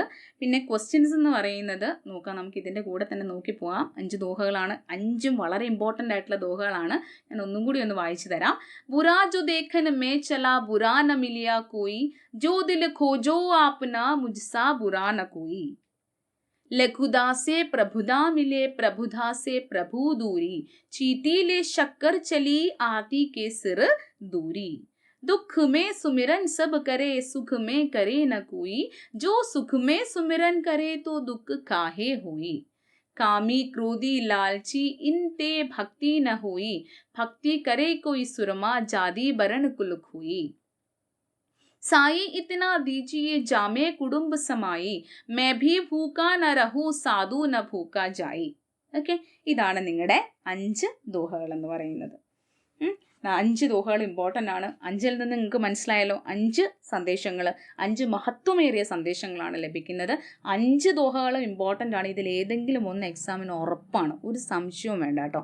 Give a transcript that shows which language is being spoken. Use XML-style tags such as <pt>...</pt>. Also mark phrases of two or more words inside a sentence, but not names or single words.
<ml>പിന്നെ ക്വസ്റ്റ്യൻസ് എന്ന് പറയുന്നത് നോക്കാം, നമുക്ക് ഇതിൻ്റെ കൂടെ തന്നെ നോക്കി പോകാം. 5 ദോഹകളാണ്, 5ഉം വളരെ ഇമ്പോർട്ടൻ്റ് ആയിട്ടുള്ള ദോഹകളാണ്. ഞാൻ ഒന്നും കൂടി ഒന്ന് വായിച്ചു തരാം.</ml> <hi>बुरा जो देखन में चला बुरा न मिलिया कोई, जो दिल खोजो आपना मुझसा बुरा न कोई. लघुदा से प्रभुदा मिले, प्रभुदा से प्रभु दूरी, चीटी ले शक्कर चली आती के सिर दूरी. दुख में सुमिरन सब करे, सुख में करे न कोई, जो सुख में सुमिरन करे तो दुख काहे होई. कामी क्रोधी लालची इन ते भक्ति न होई, भक्ति करे कोई सुरमा जादी बरन कुल खोई. साई इतना दीजिए जामे कुडुम्ब समाई, मैं भी भूखा न रहूं साधु न भूखा जाई.</hi> <ml>ഓക്കെ, ഇതാണ് നിങ്ങളുടെ 5 ദോഹകൾ എന്ന് പറയുന്നത്. 5 ദോഹകൾ ഇമ്പോർട്ടൻ്റ് ആണ്. 5ൽ നിന്ന് നിങ്ങൾക്ക് മനസ്സിലായല്ലോ, 5 സന്ദേശങ്ങൾ, 5 മഹത്വമേറിയ സന്ദേശങ്ങളാണ് ലഭിക്കുന്നത്. 5 ദോഹകളും ഇമ്പോർട്ടൻ്റ് ആണ്. ഇതിൽ ഏതെങ്കിലും ഒന്ന് എക്സാമിന് ഉറപ്പാണ്, ഒരു സംശയവും വേണ്ട കേട്ടോ.</ml>